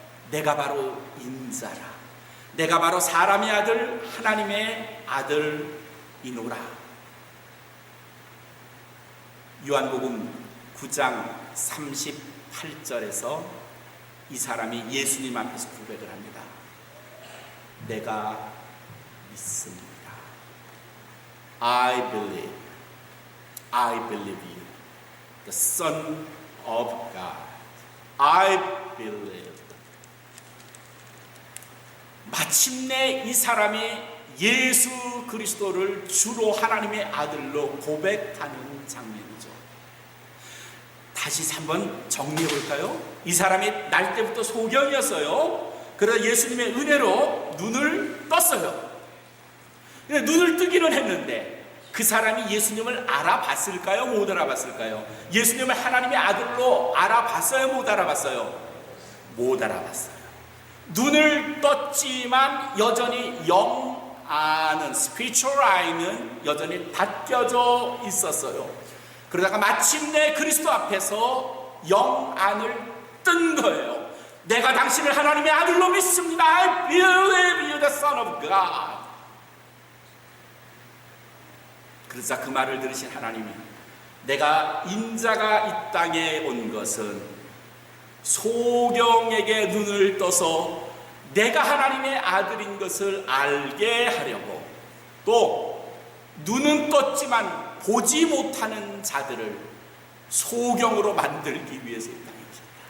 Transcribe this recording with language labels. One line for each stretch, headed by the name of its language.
Korean: 내가 바로 인자라. 내가 바로 사람의 아들, 하나님의 아들이노라. 요한복음 9장 38절에서 이 사람이 예수님 앞에서 고백을 합니다. 내가 믿습니다.
English: I believe you, the Son of God. I believe.
Korean: 마침내 이 사람이 예수 그리스도를 주로 하나님의 아들로 고백하는 장면이죠. 다시 한번 정리해 볼까요? 이 사람이 날 때부터 소경이었어요. 그러다 예수님의 은혜로 눈을 떴어요. 눈을 뜨기는 했는데 그 사람이 예수님을 알아봤을까요? 못 알아봤을까요? 예수님을 하나님의 아들로 알아봤어요? 못 알아봤어요? 못 알아봤어요. 눈을 떴지만 여전히 영 안은, 스피리추얼 아이는 여전히 닫혀져 있었어요. 그러다가 마침내 그리스도 앞에서 영 안을 뜬 거예요. 내가 당신을 하나님의 아들로 믿습니다.
English: I believe you, the Son of God.
Korean: 그러자 그 말을 들으신 하나님이, 내가 인자가 이 땅에 온 것은 소경에게 눈을 떠서 내가 하나님의 아들인 것을 알게 하려고, 또 눈은 떴지만 보지 못하는 자들을 소경으로 만들기 위해서 이 땅에 오셨다.